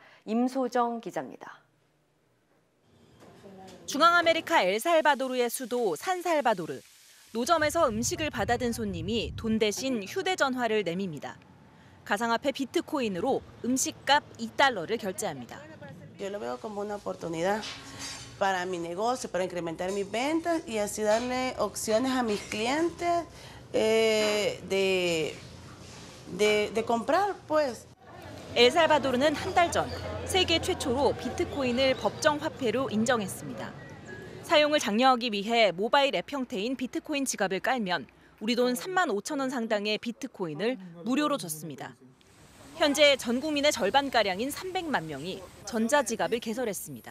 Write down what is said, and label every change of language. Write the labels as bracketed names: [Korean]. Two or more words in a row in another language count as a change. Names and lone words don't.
[Korean] 임소정 기자입니다. 중앙아메리카 엘살바도르의 수도 산살바도르. 노점에서 음식을 받아든 손님이 돈 대신 휴대전화를 내밉니다. 가상화폐 비트코인으로 음식값 $2를 결제합니다. [Spanish] Yo lo veo como una oportunidad para mi negocio, para incrementar mis ventas y así darle opciones a mis clientes de comprar, pues. [Korean] 엘살바도르는 한 달 전 세계 최초로 비트코인을 법정 화폐로 인정했습니다. 사용을 장려하기 위해 모바일 앱 형태인 비트코인 지갑을 깔면 우리 돈 35,000원 상당의 비트코인을 무료로 줬습니다. 현재 전 국민의 절반가량인 300만 명이 전자지갑을 개설했습니다.